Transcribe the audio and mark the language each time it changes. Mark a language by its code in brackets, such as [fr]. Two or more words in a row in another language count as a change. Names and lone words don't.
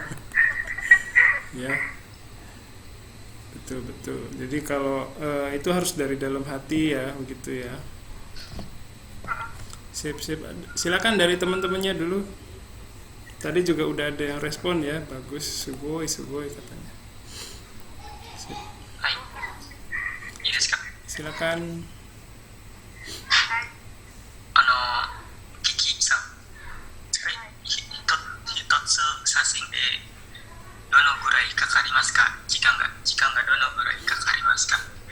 [id] Ya, betul. Jadi kalau itu harus dari dalam hati ya, begitu ya. Sip. Silakan dari teman-temannya dulu. Tadi juga udah ada yang respon ya, bagus, sugoi katanya. Sip. [ja] はいいいですか [id] Silakan. [ja] はいキキさん一つ写真でどのぐらいかかりますか時間がどのぐらいかかりますか